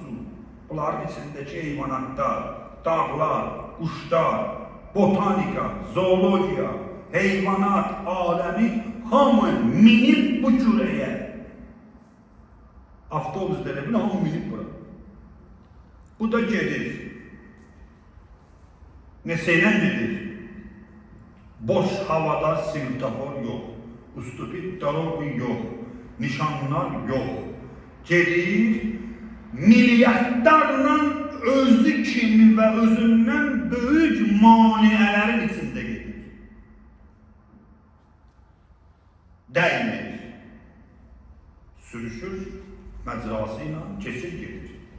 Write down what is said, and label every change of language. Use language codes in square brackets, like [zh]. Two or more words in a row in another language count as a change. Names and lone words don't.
[az] Bunların içindeki heyvanatlar, dağlar, quşlar, botanika, zoologiya, heyvanat, aləmi hamı minib bu kürəyə. Avtobuslara bile hamı minib bura. Bu da gedir. Neçəyle gedir? Boş havada svetofor yok. [ru] Ustupid dorogu [az] yok. Nişanlar yok. Gedir. Milyardlarla özü kimi və özündən böyük maniyələrin içində gedir. Dəymir. Sürüşür, məcrasıyla keçir gedir.